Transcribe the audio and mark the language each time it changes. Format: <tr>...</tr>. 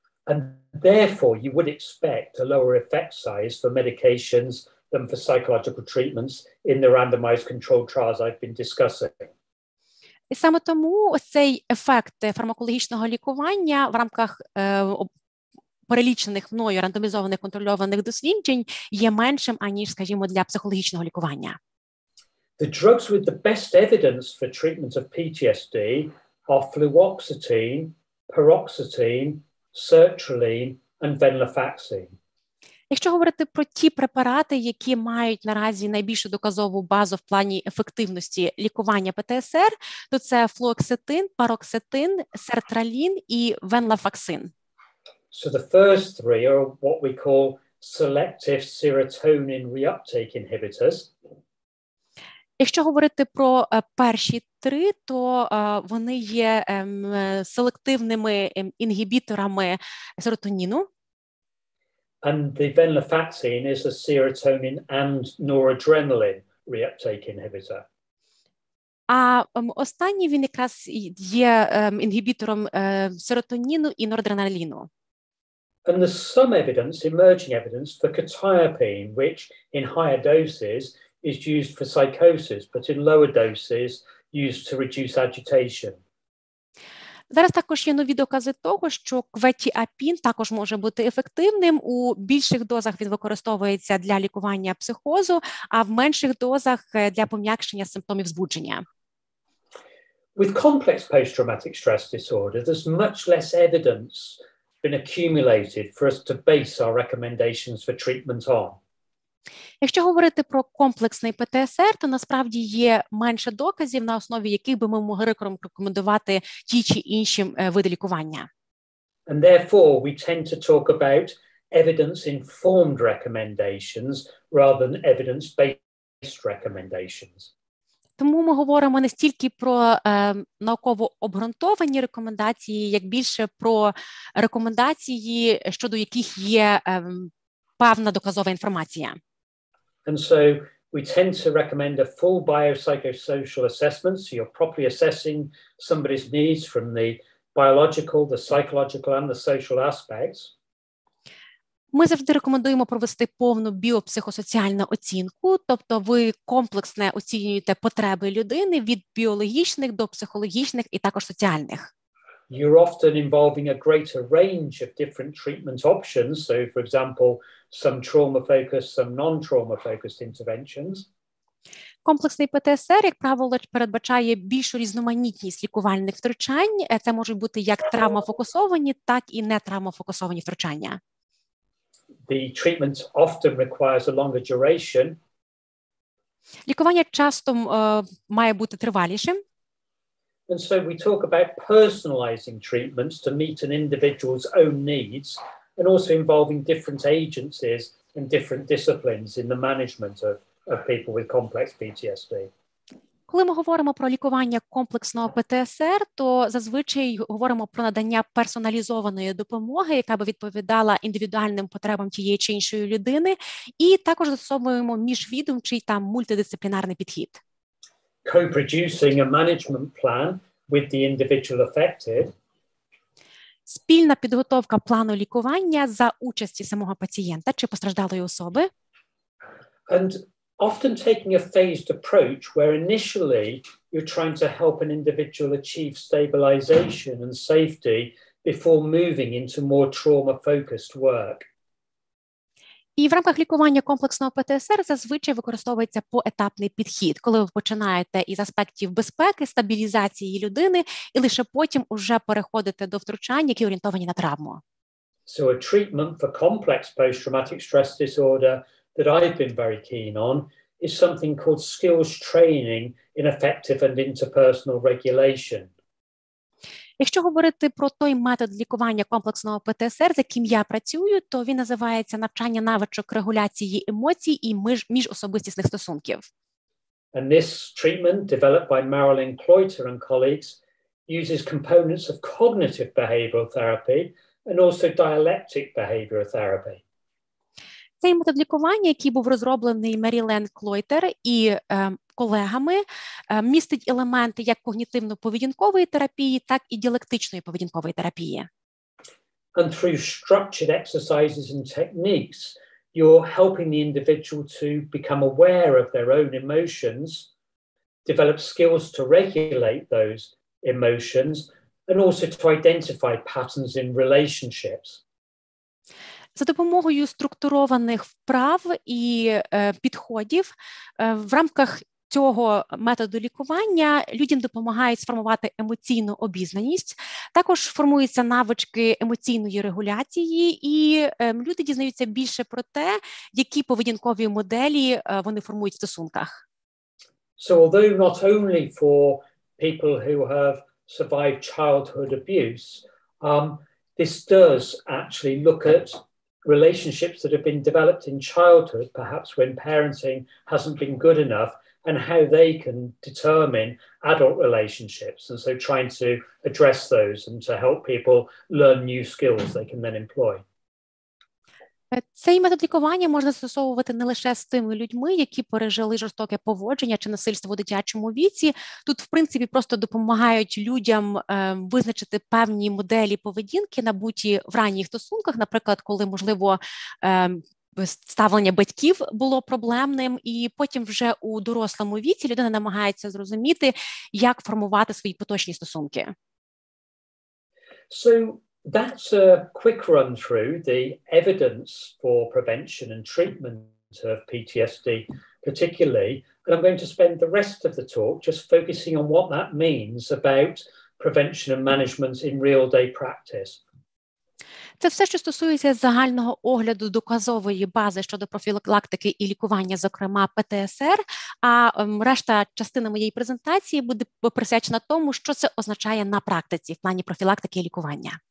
<en>And therefore, you would expect a lower effect size for medications than for psychological treatments in the randomized controlled trials I've been discussing.</en> <uk>І саме тому ось цей ефект фармакологічного лікування в рамках перелічених мною рандомізованих контрольованих досліджень є меншим, аніж, скажімо, для психологічного лікування.</uk> <en>The drugs with the best evidence for treatment of PTSD are fluoxetine, paroxetine, sertraline and venlafaxine.</en> <uk>Якщо говорити про ті препарати, які мають наразі найбільшу доказову базу в плані ефективності лікування ПТСР, то це флуоксетин, пароксетин, сертралін і венлафаксин.</uk> <en>So the first three are what we call selective serotonin reuptake inhibitors.</en> <uk>Якщо говорити про перші три, то вони є селективними інгібіторами серотоніну.</uk> <en>And the venlafaxine is a serotonin and noradrenaline reuptake inhibitor.</en> <uk>А останній він якраз є інгібітором серотоніну і норадреналіну.</uk> <en>And there's some evidence, emerging evidence, for quetiapine, which in higher doses is used for psychosis, but in lower doses used to reduce agitation.</en> <uk>Зараз також є нові докази того, що кветіапін також може бути ефективним. У більших дозах він використовується для лікування психозу, а в менших дозах для пом'якшення симптомів збудження.</uk> <en>With complex post-traumatic stress disorder, there's much less evidence been accumulated for us to base our recommendations for treatment on.</en> <uk>Якщо говорити про комплексний ПТСР, то насправді є менше доказів, на основі яких би ми могли рекомендувати ті чи інші види лікування.</uk> <en>And therefore, we tend to talk about evidence-informed recommendations rather than evidence-based recommendations.</en> <uk>Тому ми говоримо не стільки про науково обґрунтовані рекомендації, як більше про рекомендації, щодо яких є певна доказова інформація.</uk> <en>And so we tend to recommend a full biopsychosocial assessment, so you're properly assessing somebody's needs from the biological, the psychological, and the social aspects.</en> <uk>Ми завжди рекомендуємо провести повну біопсихосоціальну оцінку, тобто ви комплексно оцінюєте потреби людини від біологічних до психологічних і також соціальних.</uk> <en>You're often involving a greater range of different treatment options. So, for example, some trauma-focused, some non-trauma-focused interventions.</en> <uk>Комплексний ПТСР, як правило, передбачає більшу різноманітність лікувальних втручань. Це можуть бути як травмофокусовані, так і нетравмофокусовані втручання.</uk> <en>The treatment often requires a longer duration.</en> <uk>Лікування часто має бути тривалішим.</uk> <en>And so we talk about personalizing treatments to meet an individual's own needs and also involving different agencies and different disciplines in the management of people with complex PTSD.</en> <uk>Коли ми говоримо про лікування комплексного ПТСР, то зазвичай говоримо про надання персоналізованої допомоги, яка би відповідала індивідуальним потребам тієї чи іншої людини, і також застосовуємо міжвідомчий та мультидисциплінарний підхід.</uk> <en>Co-producing a management plan with the individual affected.</en> <uk>Спільна підготовка плану лікування за участі самого пацієнта чи постраждалої особи.</uk> <en>And often taking a phased approach where initially you're trying to help an individual achieve stabilization and safety before moving into more trauma-focused work.</en> <uk>І в рамках лікування комплексного ПТСР зазвичай використовується поетапний підхід, коли ви починаєте із аспектів безпеки, стабілізації людини, і лише потім уже переходите до втручань, які орієнтовані на травму.</uk> <en>So a treatment for complex post-traumatic stress disorder that I've been very keen on is something called skills training in effective and interpersonal regulation.</en> <uk>Якщо говорити про той метод лікування комплексного ПТСР, з яким я працюю, то він називається навчання навичок регуляції емоцій і міжособистісних стосунків.</uk> <en>And this treatment, developed by Marilyn Cloyter and colleagues, uses components of cognitive behavioral therapy and also dialectic behavioral therapy.</en> <uk>Цей метод лікування, який був розроблений Мерілен Клойтер і колегами, містить елементи як когнітивно-поведінкової терапії, так і діалектичної поведінкової терапії.</uk> <en>And through structured exercises and techniques, you're helping the individual to become aware of their own emotions, develop skills to regulate those emotions, and also to identify patterns in relationships.</en> <uk>За допомогою структурованих вправ і підходів в рамках цього методу лікування людям допомагають сформувати емоційну обізнаність, також формуються навички емоційної регуляції, і люди дізнаються більше про те, які поведінкові моделі вони формують в стосунках.</uk> <en>So although not only for people who have survived childhood abuse, this does actually look at relationships that have been developed in childhood, perhaps when parenting hasn't been good enough, and how they can determine adult relationships. And so trying to address those and to help people learn new skills they can then employ.</en> <uk>Цей метод лікування можна застосовувати не лише з тими людьми, які пережили жорстоке поводження чи насильство у дитячому віці. Тут, в принципі, просто допомагають людям визначити певні моделі поведінки, набуті в ранніх стосунках, наприклад, коли, можливо, ставлення батьків було проблемним, і потім вже у дорослому віці людина намагається зрозуміти, як формувати свої поточні стосунки.</uk> <en>So that's a quick run through the evidence for prevention and treatment of PTSD particularly, and I'm going to spend the rest of the talk just focusing on what that means about prevention and management in real-day practice.</en> <uk>Це все, що стосується загального огляду доказової бази щодо профілактики і лікування, зокрема ПТСР, а решта частина моєї презентації буде присвячена тому, що це означає на практиці в плані профілактики і лікування.</uk>